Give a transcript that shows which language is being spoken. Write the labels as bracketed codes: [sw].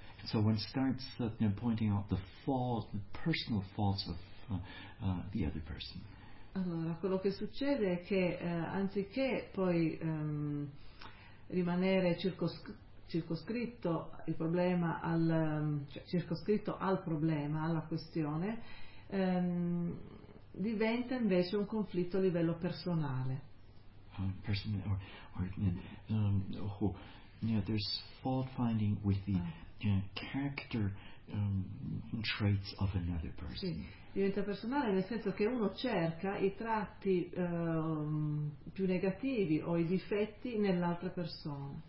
[en] So one starts pointing out the personal faults of the other person. [it] Allora, quello che succede è che anziché poi rimanere circoscritto al problema, alla questione, diventa invece un conflitto a livello personale. [en] There's fault finding with the character traits of another person. [it] Sì, diventa personale nel senso che uno cerca i tratti più negativi o i difetti nell'altra persona.